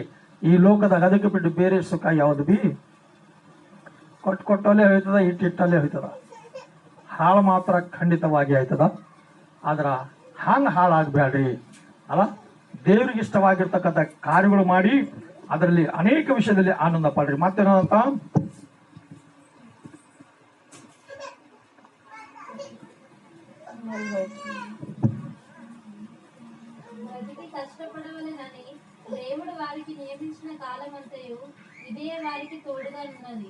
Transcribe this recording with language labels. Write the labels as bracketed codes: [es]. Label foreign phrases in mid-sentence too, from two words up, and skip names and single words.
[kn] ಈ ಲೋಕದಾಗ ಅದಕ್ಕೆ ಬಿಟ್ಟು ಬೇರೆ ಸುಖ ಯಾವ್ದು ಬಿ ಕೊಟ್ಟಲ್ಲೇ ಹೋಯ್ತದ, ಇಟ್ಟಲ್ಲೇ ಹೋಯ್ತದ. ಹಾಳು ಮಾತ್ರ ಖಂಡಿತವಾಗಿ ಆಯ್ತದ. ಆದ್ರ ಹಂಗೆ ಹಾಳಾಗಬೇಡ್ರಿ ಅಲ್ಲ. ದೇವ್ರಿಗೆ ಇಷ್ಟವಾಗಿರ್ತಕ್ಕಂಥ ಕಾರ್ಯಗಳು ಮಾಡಿ ಅದರಲ್ಲಿ ಅನೇಕ ವಿಷಯದಲ್ಲಿ ಆನಂದ ಪಡ್ರಿ. ಮತ್ತೇನಂತ [te] కష్టపడవలెనని దేవుడు వారికి నియమించిన కాలమంతయు ఇదే వారికి తోడుగా ఉన్నది.